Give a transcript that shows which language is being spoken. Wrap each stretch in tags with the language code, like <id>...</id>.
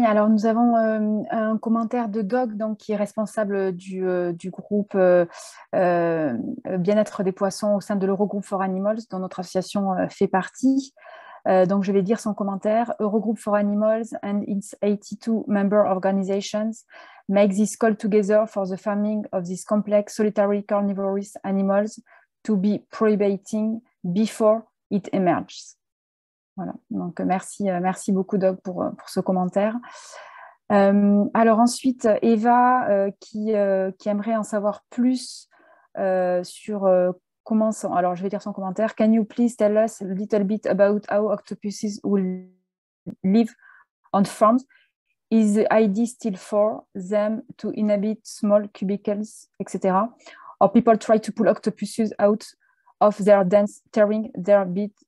<fr>Alors, nous avons un commentaire de Doug, donc, qui est responsable du groupe Bien-être des poissons au sein de l'Eurogroup for Animals, dont notre association fait partie. Donc, je vais lire son commentaire.</fr> <en>Eurogroup for Animals and its 82 member organizations make this call together for the farming of these complex solitary carnivorous animals to be prohibiting before it emerges.</en> <fr>Voilà, donc merci beaucoup Doug pour ce commentaire. Alors ensuite, Eva qui aimerait en savoir plus sur comment sont... Alors je vais lire son commentaire.</fr> <en>Can you please tell us a little bit about how octopuses will live on farms? Is the idea still for them to inhabit small cubicles, etc.? Or people try to pull octopuses out of their dens, tearing their bit?</en>